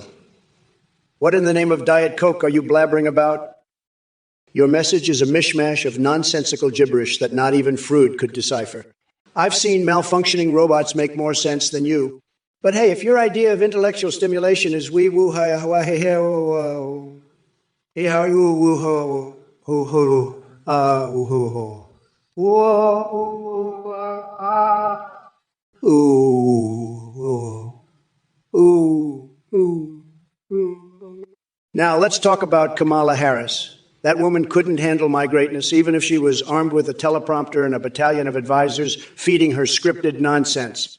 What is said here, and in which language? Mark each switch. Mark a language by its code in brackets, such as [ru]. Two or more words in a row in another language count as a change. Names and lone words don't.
[en] What in the name of Diet Coke are you blabbering about? Your message is a mishmash of nonsensical gibberish that not even Freud could decipher. I've seen malfunctioning robots make more sense than you. But hey, if your idea of intellectual stimulation is wee woo hi ha hey ho how you woo ho ho ho woo ho ho whoa ooh ooh ooh. Now let's talk about Kamala Harris. That woman couldn't handle my greatness, even if she was armed with a teleprompter and a battalion of advisors feeding her scripted nonsense.